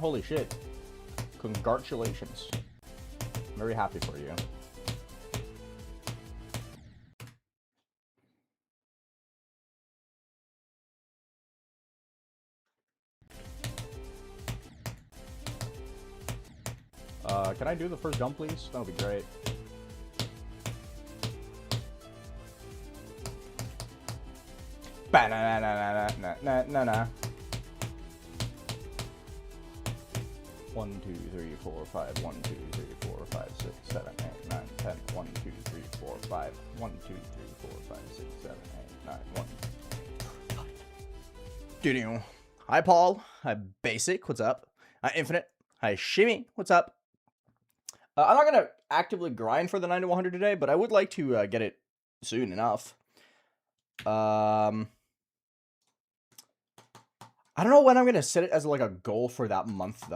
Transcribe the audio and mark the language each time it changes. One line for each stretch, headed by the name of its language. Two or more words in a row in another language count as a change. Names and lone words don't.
English: Holy shit. Congratulations. I'm very happy for you. Can I do the first jump, please? That would be great. Ba-na-na-na-na-na-na-na. 1, 2, 3, 4, 5. 1, 2, 3, 4, 5, 6, 7, 8, 9, 10. 1, 2, 3, 4, 5. 1, 2, 3, 4, 5, 6, 7, 8, 9, 1. Doo-doo. Hi, Paul. Hi, Basic. What's up? Hi, Infinite. Hi, Shimmy. What's up? I'm not going to actively grind for the 9 to 100 today, but I would like to get it soon enough. I don't know when I'm going to set it as like a goal for that month, though.